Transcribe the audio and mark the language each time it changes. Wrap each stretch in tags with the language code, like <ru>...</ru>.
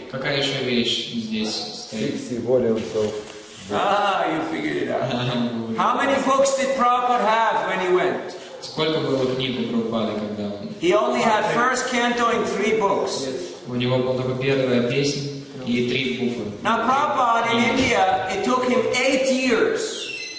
<ru>Какая еще вещь здесь стоит?</ru> <en>60 volumes of You figured it out. How many books did Prabhupada have when he went?</en> <ru>Сколько было книг у Прабхупады, когда он?</ru> <en>He only had first canto and 3 books.</en> <ru>У него была только первая песня и 3 буквы.</ru> <en>Now Prabhupada in India, it took him 8 years.</en>